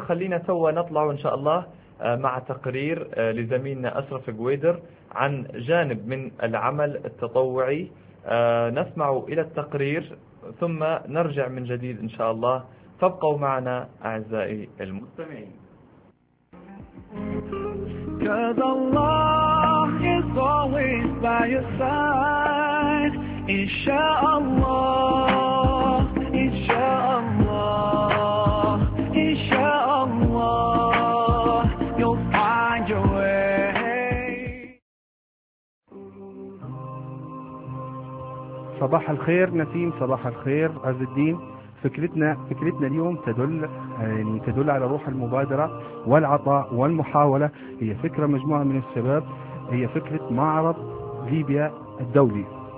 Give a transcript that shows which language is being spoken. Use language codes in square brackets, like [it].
[ar] خلينا سوا نطلع إن شاء الله مع تقرير لزميلنا أشرف جويدر عن جانب من العمل التطوعي، نسمع إلى التقرير ثم نرجع من جديد إن شاء الله. فابقوا معنا أعزائي المستمعين. [en] Cause Allah is always by your side. Inshallah, inshallah, inshallah, you'll find your way. [ar] صباح الخير نسيم، صباح الخير عز الدين. فكرتنا اليوم تدل على روح المبادرة والعطاء والمحاولة، هي فكرة مجموعة من الشباب، هي فكرة معرض ليبيا الدولي.